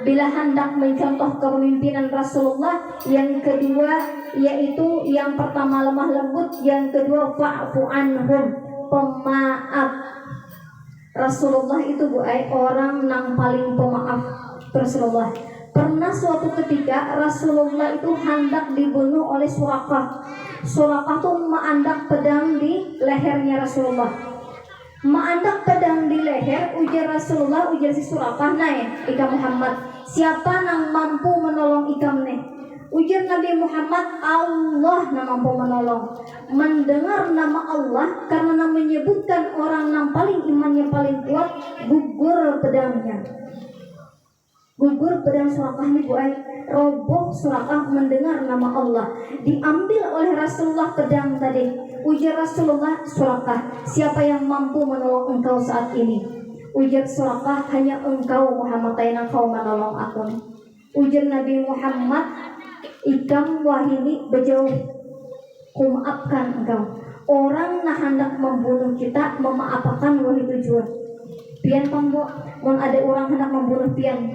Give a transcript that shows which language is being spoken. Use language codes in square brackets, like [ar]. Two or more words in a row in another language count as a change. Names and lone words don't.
[id] Bila hendak mencontoh kepemimpinan Rasulullah, yang kedua yaitu yang pertama lemah lembut, yang kedua [ar] فاعف عنهم, [id] pemaaf. Rasulullah itu orang yang paling pemaaf. Rasulullah pernah suatu ketika Rasulullah itu hendak dibunuh oleh Surakah. Surakah itu mengandak pedang di lehernya Rasulullah. Mengandak pedang di leher, ujar Rasulullah, ujar si Surakah, naik ikam Muhammad, siapa yang mampu menolong ikam nih? Ujar Nabi Muhammad, Allah yang mampu menolong. Mendengar nama Allah karena menyebutkan orang yang paling imannya paling kuat, gugur pedangnya. Gugur pedang Surakah ini roboh. Surakah mendengar nama Allah. Diambil oleh Rasulullah pedang tadi. Ujar Rasulullah, Surakah, siapa yang mampu menolong engkau saat ini? Ujar Surakah, hanya engkau Muhammad yang kau menolong aku. Ujar Nabi Muhammad, [bjn] ikam wahini bejauh, [id] kumaafkan engkau. Orang nah hendak membunuh kita, memaafkan wahai tujuan. Pian pambo, mau ada orang hendak membunuh pian.